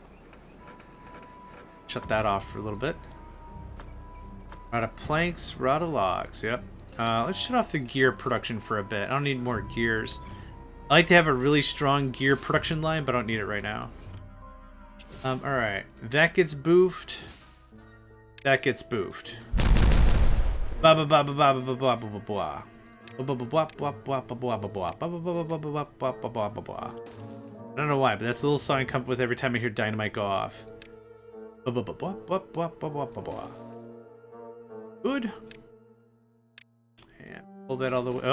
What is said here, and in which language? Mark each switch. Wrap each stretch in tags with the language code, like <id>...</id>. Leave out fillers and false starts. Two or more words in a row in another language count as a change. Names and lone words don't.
<en>Shut that off for a little bit. We're out of planks, we're out of logs. Yep. Let's shut off the gear production for a bit. I don't need more gears. I like to have a really strong gear production line, but I don't need it right now. Alright. That gets boofed. That gets boofed. Ba ba ba ba ba ba ba ba ba ba. I don't know why, but that's the little song I come up with every time I hear dynamite go off. Good. And pull that all the way.</en>